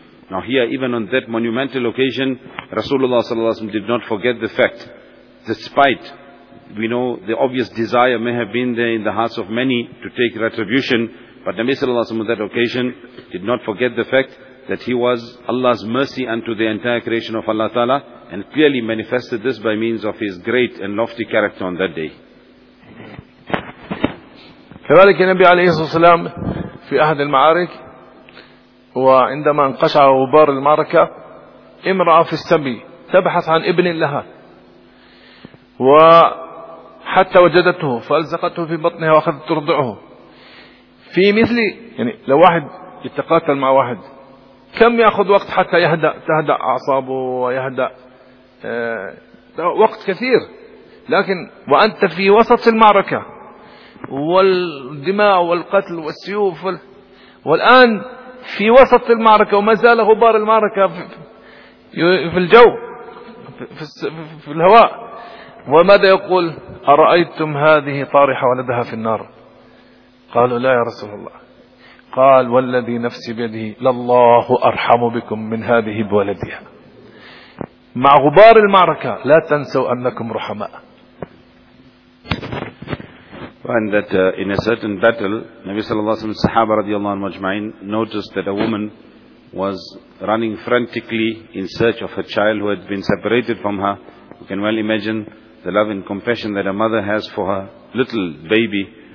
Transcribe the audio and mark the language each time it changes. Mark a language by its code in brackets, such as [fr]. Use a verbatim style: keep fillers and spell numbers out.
[en] Now here, even on that monumental occasion, Rasulullah Sallallahu Alaihi Wasallam did not forget the fact, despite we know the obvious desire may have been there in the hearts of many to take retribution, but Nabi Sallallahu Alaihi Wasallam on that occasion did not forget the fact that he was Allah's mercy unto the entire creation of Allah Ta'ala, and clearly manifested this by means of his great and lofty character on that day. [ar] كذلك النبي عليه الصلاة والسلام في أحد المعارك وعندما انقشع غبار المعركة امرأة في السبي تبحث عن ابن لها وحتى وجدته فألزقته في بطنها وأخذت ترضعه. في مثل يعني لو واحد يتقاتل مع واحد كم يأخذ وقت حتى يهدأ تهدأ أعصابه ويهدأ آه وقت كثير، لكن وأنت في وسط المعركة والدماء والقتل والسيوف وال... والآن في وسط المعركة وما زال غبار المعركة في, في الجو في, في الهواء. وماذا يقول؟ أرأيتم هذه طارحة ولدها في النار؟ قالوا لا يا رسول الله. قال والذي نفسي بيده لله أرحم بكم من هذه بولدها. مع غبار المعركة لا تنسوا أنكم رحماء. [en] And that uh, in a certain battle, Nabi Sallallahu Alaihi Wasallam, Sahaba Radiallahu Anhu noticed that a woman was running frantically in search of her child who had been separated from her. You can well imagine the love and compassion that a mother has for her little baby.